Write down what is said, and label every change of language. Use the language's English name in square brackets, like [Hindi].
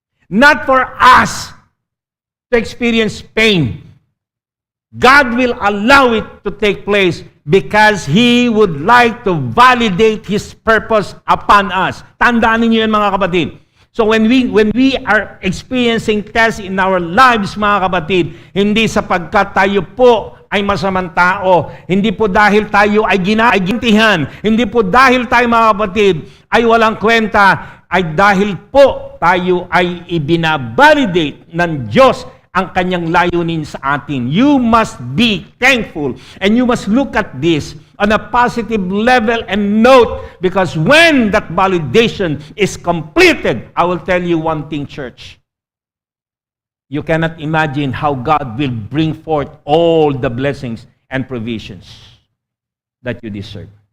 [English] Not for us to experience pain. God will allow it to take place because He would like to validate His purpose upon us. [Filipino] Tandaan niyo yan mga kapatid. [English] So when we are experiencing tests in our lives [Filipino] mga kapatid, hindi sapagkat tayo po ay masamang tao, hindi po dahil tayo ay gintihan, hindi po dahil tayo mga kapatid ay walang kwenta, ay dahil po tayo ay ibinabalidate ng Diyos ang kanyang layunin sa atin. [English] You must be thankful and you must look at this on a positive level and note, because when that validation is completed, I will tell you one thing, church. You cannot imagine how God will bring forth all the blessings and provisions that you deserve.